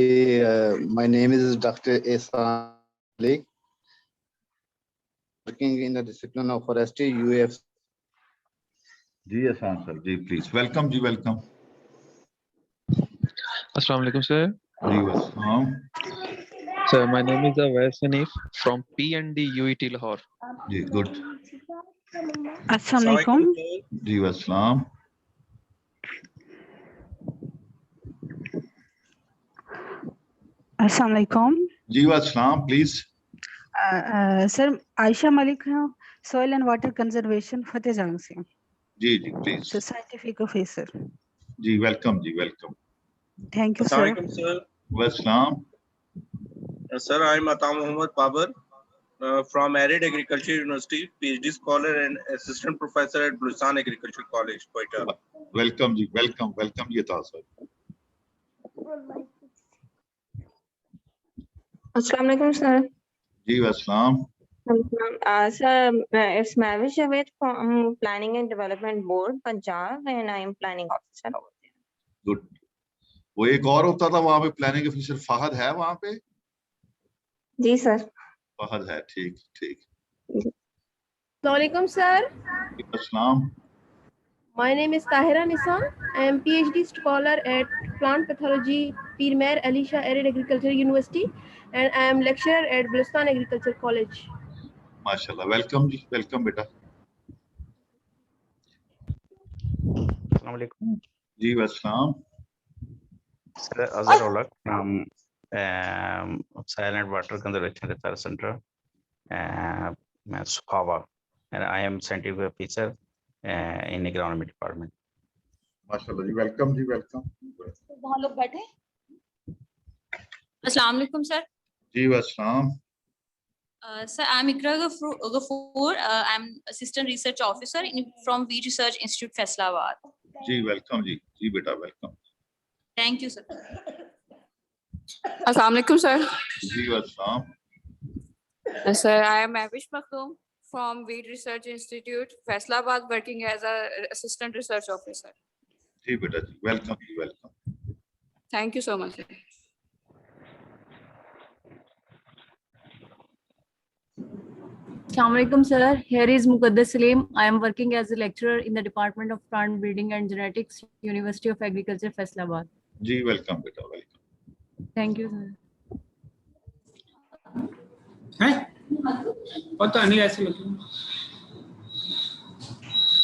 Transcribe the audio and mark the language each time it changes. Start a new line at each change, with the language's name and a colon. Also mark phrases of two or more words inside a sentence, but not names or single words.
English: my name is Doctor Ehsan Ali, working in the discipline of Forestry UF.
Urdu: جی احسان سر جی
English: please welcome
Urdu: جی ویلکم.
Arabic: السلام عليكم sir.
Urdu: جی وعلیکم.
English: Sir, my name is Awais Hanif from PND UET Lahore.
Urdu: جی گڈ.
Arabic: السلام عليكم.
Urdu: جی وعلیکم.
Arabic: السلام عليكم.
Urdu: جی وعلیکم پلیز. سر عائشہ ملک ہے، سوائل اینڈ واٹر کنزرویشن فتح جنگ سے. جی جی پلیز.
English: scientific officer.
Urdu: جی ویلکم جی ویلکم.
English: thank you sir.
Arabic: السلام عليكم सर। वालेकुम।
English: Sir, I am Ata Muhammad Babar from Arid Agriculture University, PhD scholar and assistant professor at Buluchan Agriculture College, Quetta.
Urdu: ویلکم جی ویلکم ویلکم جی عطا سر.
Arabic: السلام عليكم सर।
Urdu: جی وعلیکم.
English: Sir, it's Mavish Javed from Planning and Development Board, Punjab, and I am planning officer over there. गुड।
Urdu: وہ ایک اور ہوتا تھا وہاں پہ
English: planning officer,
Urdu: فہد ہے وہاں پہ? جی سر. فہد ہے، ٹھیک ٹھیک.
Arabic: Assalamualaikum sir. अस्सलाम।
English: My name is Tahira Nisa. I am PhD scholar at Plant Pathology, Pir Meher Ali Shah Arid Agriculture University, and I am lecturer at Buluchan Agriculture College.
Urdu: ماشاءاللہ، ویلکم جی ویلکم بیٹا.
Arabic: السلام عليكم
Urdu: جی وعلیکم.
English: सर, अजहर उलक from Silent Water Conservation Research Center, Suhawa, and I am scientific officer in agronomy department.
Urdu: ماشاءاللہ جی، ویلکم جی ویلکم. وہاں لوگ بیٹھے.
Arabic: السلام عليكم
Urdu: सर। جی وعلیکم.
English: Sir, I'm Ikra Ghafoor. I'm assistant research officer from V Research Institute, Faisalabad.
Urdu: جی ویلکم جی بیٹا ویلکم.
English: Thank you sir.
Arabic: السلام عليكم sir.
Urdu: جی وعلیکم.
English: Sir, I am Mavish Maktoum from Weed Research Institute, Faisalabad, working as a assistant research officer.
Urdu: جی بیٹا جی ویلکم جی ویلکم.
English: Thank you so much.
Arabic: السلام عليكم sir.
English: Here is Muqaddas Salim. I am working as a lecturer in the Department of Plant Breeding and Genetics, University of Agriculture, Faisalabad.
Urdu: جی ویلکم بیٹا ویلکم.
English: Thank you sir.
Urdu: پتہ نہیں ایسے لگے.